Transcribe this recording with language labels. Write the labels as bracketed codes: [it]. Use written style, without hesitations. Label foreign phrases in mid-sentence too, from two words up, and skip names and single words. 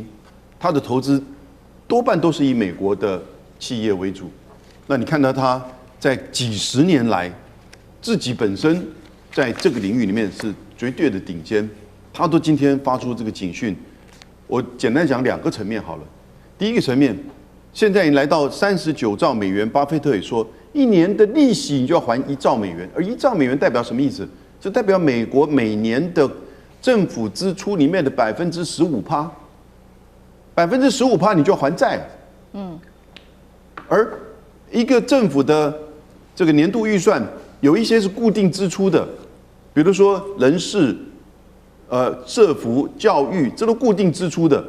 [zh] 他的投資多半都是以美國的企業為主。那你看到他在幾十年來自己本身在這個領域裡面是絕對的頂尖，他都今天發出這個警訊。我簡單講2個層面好了。第一個層面，現在你來到39兆美元，巴菲特也說，1年的利息你就要還1兆美元，而1兆美元代表什麼意思？這代表美國每年的政府支出裡面的15%，15%你就要還債。而一個政府的這個年度預算，有一些是固定支出的，比如說人事、社福、教育，這都固定支出的。